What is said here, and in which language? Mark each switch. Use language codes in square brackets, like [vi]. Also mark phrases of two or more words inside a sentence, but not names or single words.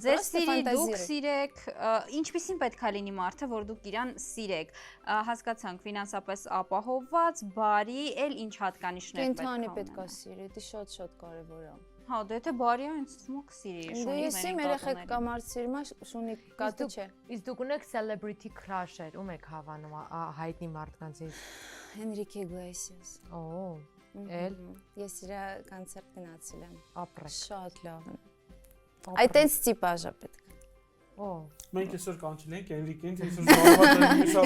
[hy] ձեր սիրի դուք սիրեք ինչպիսին պետք է լինի մարդը որ դուք իրան սիրեք հասկացանք ֆինանսապես ապահովված բարի էլ ինչ հատկանիշներ պետք է կենթանի պետք է սիրի դա շատ կարևոր է Հա, դե թե բարի է, ինձ թվում է կսիրի, շունի ես իմ երեխեք կամ արծիրում է, շունի կատը չէ։ Իսկ դուք ունեք [en] celebrity crush- [hy] եր, ում եք հավանում հայտնի մարդկանցից։ Enrique Iglesias։ Օ, էլ ես իր կոնցերտ գնացել եմ։ Ապրեք։ Շատ լավ։ Այդտենց տիպաժը պետք է։ Օ։ Մենք այսօր կանչել ենք Enrique-ին, այսօր զբաղված ենք միշտ։